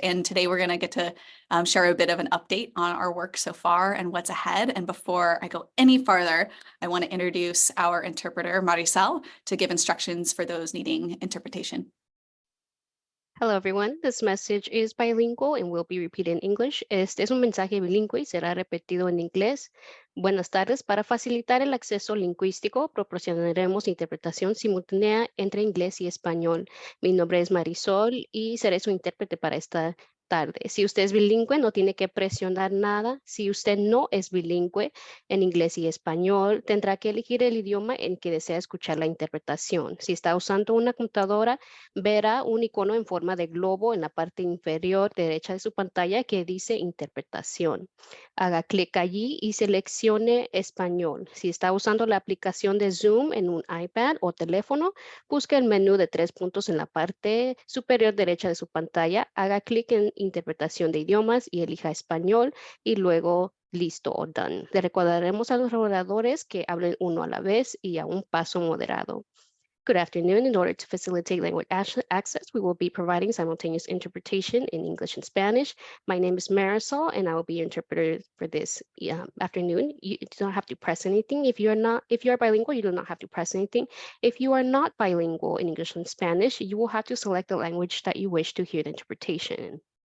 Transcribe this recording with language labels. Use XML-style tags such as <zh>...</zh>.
<en>And today we're going to get to share a bit of an update on our work so far and what's ahead. And before I go any farther, I want to introduce our interpreter, Maricel, to give instructions for those needing interpretation. Hello everyone, this message is bilingual and will be repeated in English.</en> <es>Este es un mensaje bilingüe y será repetido en inglés. Buenas tardes, para facilitar el acceso lingüístico, proporcionaremos interpretación simultánea entre inglés y español. Mi nombre es Marisol y seré su intérprete para esta tarde. Si usted es bilingüe, no tiene que presionar nada. Si usted no es bilingüe en inglés y español, tendrá que elegir el idioma en que desea escuchar la interpretación. Si está usando una computadora, verá un icono en forma de globo en la parte inferior derecha de su pantalla que dice interpretación. Haga clic allí y seleccione español. Si está usando la aplicación de Zoom en un iPad o teléfono, busque el menú de 3 puntos en la parte superior derecha de su pantalla, haga clic en interpretación de idiomas y elija español y luego listo o done. Le recordaremos a los oradores que hablen uno a la vez y a un paso moderado.</es> <en>Good afternoon. In order to facilitate language access, we will be providing simultaneous interpretation in English and Spanish. My name is Marisol, and I will be your interpreter for this afternoon. You don't have to press anything. If you are bilingual, you do not have to press anything. If you are not bilingual in English and Spanish, you will have to select the language that you wish to hear the interpretation in.</en>